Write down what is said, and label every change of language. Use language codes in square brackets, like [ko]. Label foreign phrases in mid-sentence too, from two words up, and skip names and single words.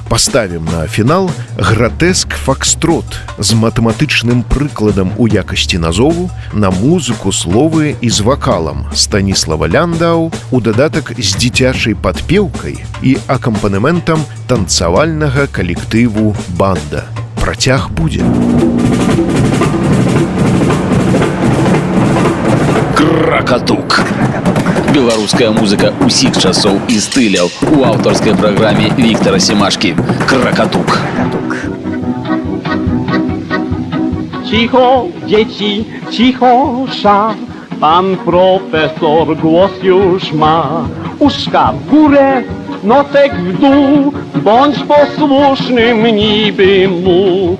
[be] Паставім на фінал гратэск факстрот з матэматычным прыкладам у якасці назову, на музыку, словы і з вакалам Станіслава Ляндау, у дадатак з дзіцячай падпеўкай і акампанементам танцавальнага калектыву «Банда». Працяг будзе. Кракатук. Беларуская музыка усіх часоў і стыляў у аўтарскай праграме Віктара Семашкі. Кракатук. [pl] Cicho, dzieci, cichosza, pan profesor głos już ma. Uszka w górę, nosek w dół, bądź posłusznym niby mu.